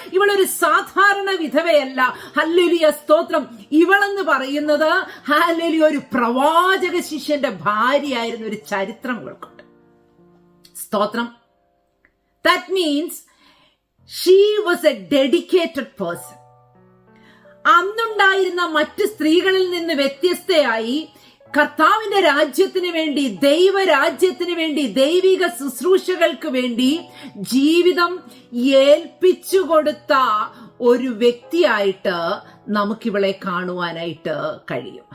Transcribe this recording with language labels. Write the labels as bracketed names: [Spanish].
[Malayalam] ഇവളൊരു സാധാരണ വിധവയല്ല. ഹല്ലേലൂയ സ്തോത്രം. ഇവളെന്ന് പറയുന്നത് ഹല്ലേലൂയ ഒരു പ്രവാചക ശിഷ്യന്റെ ഭാര്യയായിരുന്ന ഒരു ചരിത്രം ഇവൾക്കുണ്ട്. സ്തോത്രം. [English] That means she was a dedicated person. [Malayalam] അന്നുണ്ടായിരുന്ന മറ്റ് സ്ത്രീകളിൽ നിന്ന് വ്യത്യസ്തയായി കർത്താവിന്റെ രാജ്യത്തിന് വേണ്ടി, ദൈവരാജ്യത്തിന് വേണ്ടി, ദൈവിക ശുശ്രൂഷകൾക്ക് വേണ്ടി ജീവിതം ഏൽപ്പിച്ചു കൊടുത്ത ഒരു വ്യക്തിയായിട്ട് നമുക്കിവളെ കാണുവാനായിട്ട് കഴിയും.